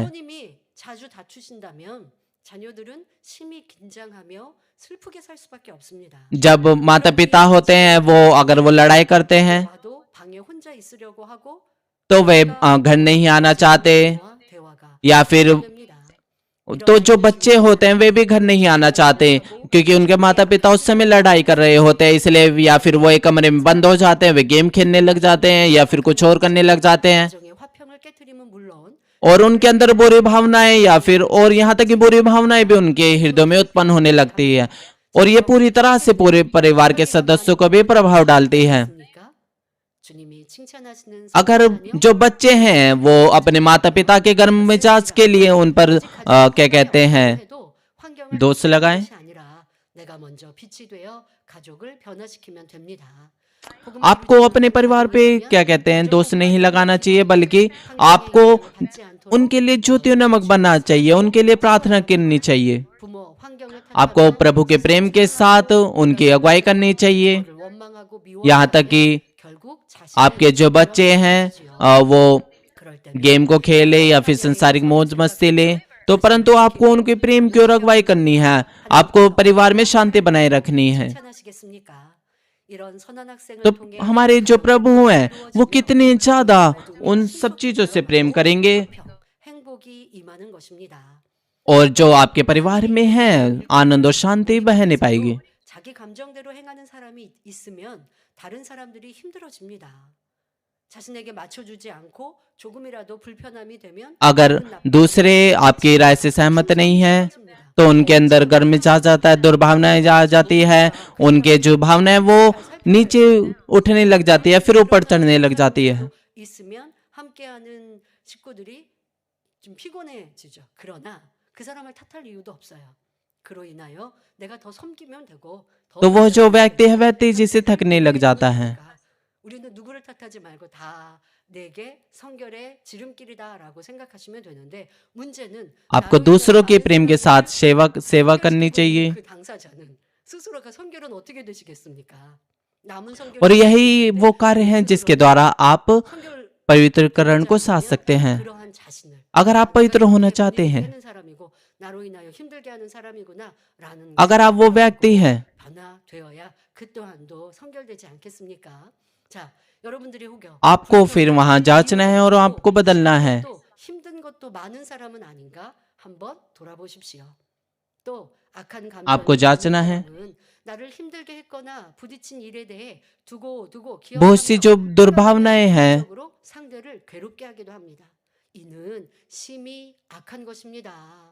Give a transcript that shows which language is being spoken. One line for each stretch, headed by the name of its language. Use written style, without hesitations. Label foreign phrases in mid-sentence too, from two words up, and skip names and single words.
Korean: 부모님이 자주 다투신다면 자녀들은 심히 긴장하며 슬프게 살 수밖에 없습니다.
Hindi: जब माता पिता होते हैं वो अगर वो लड़ाई करते हैं
Korean: 와도 방에 혼자 있으려고 하고
Hindi: तो वे घर नहीं आना चाहते,
Korean: 대화가
Hindi: या फिर
Korean: 됩니다.
Hindi: तो जो बच्चे होते हैं वे भी घर नहीं आना चाहते क्योंकि उनके माता पिता उस समय लड़ाई कर रहे होते हैं, इसलिए या फिर वो एक कमरे में बंद हो जाते हैं, वे गेम खेलने लग जाते हैं या फिर कुछ और करने लग जाते हैं
Korean: 가정의 화평을 깨트리면 물론
Hindi: और उनके अंदर बुरी भावनाएं या फिर और यहाँ तक कि बुरी भावनाएं भी उनके हृदय में उत्पन्न होने लगती है और ये पूरी तरह से पूरे परिवार के सदस्यों को भी प्रभाव डालती है।
Korean: 있습니까? 주님이 칭찬하시는
Hindi: अगर
Korean: 사람은요,
Hindi: जो बच्चे हैं वो अपने माता पिता के गर्म मिजाज के लिए उन पर क्या कहते हैं
Korean: 해도 환경을
Hindi: दोष लगाएं,
Korean: 것이 아니라 내가 먼저 빛이 되어 가족을 변화시키면 됩니다.
Hindi: आपको अपने परिवार पे क्या कहते हैं दोष नहीं लगाना चाहिए, बल्कि आपको उनके लिए ज्योति नमक बनना चाहिए, उनके लिए प्रार्थना करनी चाहिए।
Korean: 부모 환경을
Hindi: आपको प्रभु के प्रेम के साथ उनकी अगुवाई करनी चाहिए।
Korean: 탓하고 원망하고
Hindi: यहाँ तक कि
Korean: 결국 자신을
Hindi: आपके जो बच्चे हैं वो
Korean: 그럴 때
Hindi: गेम को खेले या फिर संसारिक मौज मस्ती ले, तो परंतु आपको उनके प्रेम की ओर अगुवाई करनी है, आपको परिवार में शांति बनाए रखनी है।
Korean: 칭찬하시겠습니까? 이런 선한 학생을
Hindi: तो
Korean: 통해
Hindi: हमारे जो प्रभु हैं वो कितने ज्यादा उन सब चीजों से प्रेम करेंगे
Korean: 행복이 임하는 것입니다.
Hindi: और जो आपके परिवार में है आनंद और शांति बहने पाएगी।
Korean: 자기 감정대로 행하는 사람이 있으면 다른 사람들이 힘들어집니다. 자신에게 맞춰주지 않고 조금이라도 불편함이 되면
Hindi: अगर दूसरे आपकी राय से सहमत नहीं है तो उनके अंदर गर्म मिजाज आता है, दुर्भावनाएं आ जाती है, उनके जो भावनाएं वो नीचे उठने लग जाती है, फिर ऊपर चढ़ने लग जाती है।
Korean: 있으면 함께하는 식구들이 좀 피곤해지죠. 그러나 그 사람을 탓할 이유도 없어요. 그로 인하여 내가 더 섬기면 되고 더
Hindi: तो वो जो व्यक्ति है वह तेजी से थकने लग जाता है।
Korean: 우리는 누구를 탓하지 말고 다 내게 성결의 지름길이다라고 생각하시면 되는데 문제는
Hindi: आपको दूसरों के प्रेम के साथ सेवा करनी चाहिए
Korean: 그 당사자는 스스로가 성결은 어떻게 되시겠습니까? 남은 성결
Hindi: और यही वो कार्य है जिसके द्वारा आप
Korean: 성결
Hindi: पवित्रकरण को साध सकते हैं।
Korean: 그러한 자신을
Hindi: अगर आप पवित्र होना चाहते हैं,
Korean: 하는 사람이고 나로 인하여 힘들게 하는 사람이구나라는
Hindi: अगर आप वो व्यक्ति हैं,
Korean: 변화되어야 그 또한도 성결되지 않겠습니까? 자, 여러분들이 혹여
Hindi: आपको फिर वहां जांचना है और आपको बदलना है।
Korean: 또 힘든 것도 많은 사람은 아닌가 한번 돌아보십시오. 또 악한
Hindi: आपको जांचना है।
Korean: 감정은 나를 힘들게 했거나 부딪힌 일에 대해 두고
Hindi: बहुत सी जो दुर्भावनाएं हैं
Korean: 기억으로 상대를 괴롭게 하기도 합니다. 이는 심히 악한 것입니다.